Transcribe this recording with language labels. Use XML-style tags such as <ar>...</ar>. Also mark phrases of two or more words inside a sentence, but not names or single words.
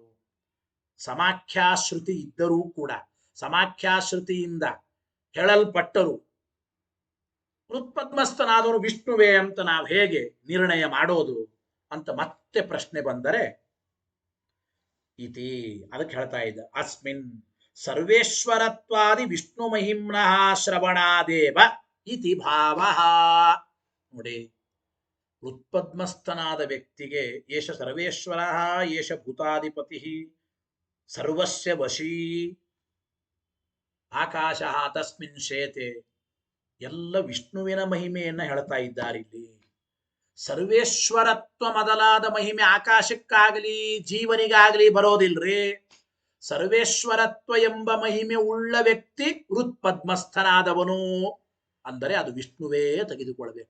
<kn>ಸಮಾಖ್ಯಾಶ್ರುತಿ ಇದ್ದರೂ ಕೂಡ ಸಮಾಖ್ಯಾಶ್ರುತಿಯಿಂದ ಹೇಳಲ್ಪಟ್ಟರು ಹೃತ್ಪದ್ಮಸ್ಥನಾದವರು ವಿಷ್ಣುವೇ ಅಂತ ನಾವು ಹೇಗೆ ನಿರ್ಣಯ ಮಾಡೋದು ಅಂತ ಮತ್ತೆ ಪ್ರಶ್ನೆ ಬಂದರೆ ಇತಿ, ಅದಕ್ಕೆ ಹೇಳ್ತಾ ಇದ್ದ</kn> <sa>ಅಸ್ಮಿನ್ ಸರ್ವೇಶ್ವರತ್ವಾದಿ ವಿಷ್ಣು ಮಹಿಮ್ನಃ ಶ್ರವಣಾದೇವ ಇತಿ ಭಾವ.</sa> <kn>ನೋಡಿ, ಹೃತ್ಪದ್ಮಸ್ಥನಾದ ವ್ಯಕ್ತಿಗೆ</kn> <sa>ಏಷ ಸರ್ವೇಶ್ವರ, ಏಷ ಭೂತಾಧಿಪತಿ, ಸರ್ವಸ್ಯ ವಶೀ, ಆಕಾಶ ತಸ್ಮಿನ್ ಶೇತೆ,</sa> <kn>ಎಲ್ಲ ವಿಷ್ಣುವಿನ ಮಹಿಮೆಯನ್ನ ಹೇಳ್ತಾ ಇದ್ದಾರೆ. ಇಲ್ಲಿ ಸರ್ವೇಶ್ವರತ್ವ ಮೊದಲಾದ ಮಹಿಮೆ ಆಕಾಶಕ್ಕಾಗಲಿ ಜೀವನಿಗಾಗಲಿ ಬರೋದಿಲ್ರಿ. ಸರ್ವೇಶ್ವರತ್ವ ಎಂಬ ಮಹಿಮೆ ಉಳ್ಳ ವ್ಯಕ್ತಿ ಹೃತ್ಪದ್ಮಸ್ಥನಾದವನು ಅಂದರೆ ಅದು ವಿಷ್ಣುವೇ ತೆಗೆದುಕೊಳ್ಳಬೇಕು.</kn>